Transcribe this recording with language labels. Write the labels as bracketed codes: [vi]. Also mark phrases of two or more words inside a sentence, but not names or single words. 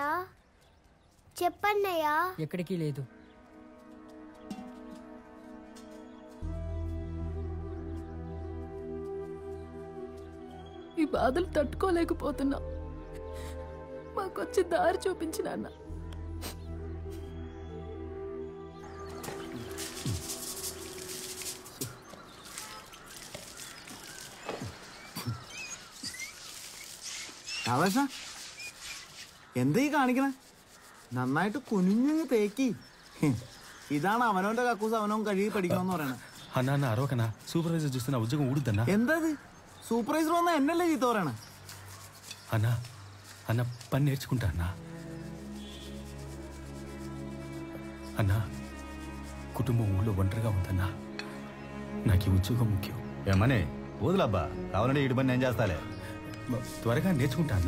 [te] చెప్పన్నయ్యా. ఎక్కడికి లేదు. ఈ బాధలు తట్టుకోలేకపోతున్నా. మాకొచ్చి దారి చూపించిన అన్న. [ml] ആവേശ എന്താ ഈ കാണിക്കണേ? നന്നായിട്ട് കുനിഞ്ഞങ്ങ് തേക്കി. ഇതാണ് അവനവന്റെ കക്കൂസ് അവനവൻ കഴുകി പഠിക്കണമെന്ന് പറയണേ. [te] అన్న అరవకన్నా, సూపర్వైజర్ చూస్తే నా ఉద్యోగం ఊడుద్దన్నా. [ml] എന്താ സൂപ്പർവൈസർ വന്നാ എന്നല്ലേ ചീത്ത പറയണേ? [te] అన్నా అన్న పని నేర్చుకుంటా అన్నా. అన్నా కుటుంబం ఊళ్ళో ఒంటరిగా ఉందన్నా. నాకు ఈ ఉద్యోగం ముఖ్యం. ఏమని వదులబ్బా, కావాలంటే ఇటు పని నేను చేస్తాలే. త్వరగా నేర్చుకుంటా అన్నా.